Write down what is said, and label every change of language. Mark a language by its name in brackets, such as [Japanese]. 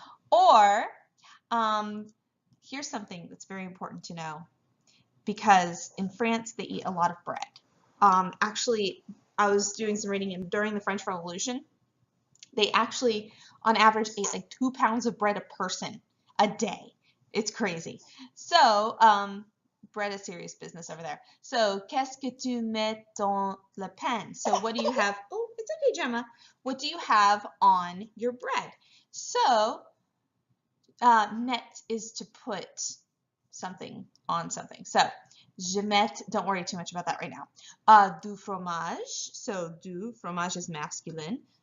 [English] Or, here's something that's very important to know, because in France they eat a lot of bread. Actually, I was doing some reading during the French Revolution. They actually, on average, ate like 2 pounds of bread a person a day. It's crazy. So, bread is serious business over there. [French] So, qu'est-ce que tu mets dans le pain? [English] So, what do you have? Oh, it's okay, Gemma. What do you have on your bread? So, Met is to put something on something. So, [French] je mets, [English] don't worry too much about that right now. [French] Du fromage, so du, fromage [English] is masculine.